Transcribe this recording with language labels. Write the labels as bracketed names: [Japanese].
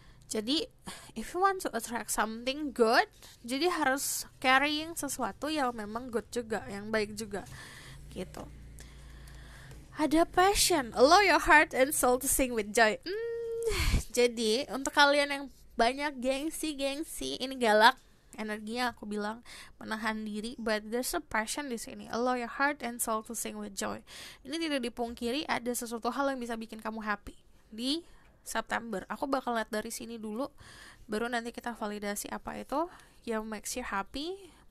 [Indonesian] Jadi [English] if you want to attract something good, [Indonesian] jadi harus carrying sesuatu yang memang good juga, yang baik juga gitu. Ada passion, [English] allow your heart and soul to sing with joy. [Indonesian] Jadi untuk kalian yang banyak gengsi, ini galak, energinya aku bilang menahan diri, [English] but there's a passion [Indonesian] di sini. [English] Allow your heart and soul to sing with joy. [Indonesian] Ini tidak dipungkiri ada sesuatu hal yang bisa bikin kamu happy di September. Aku bakal lihat dari sini dulu, baru nanti kita validasi apa itu yang [English] makes you happy.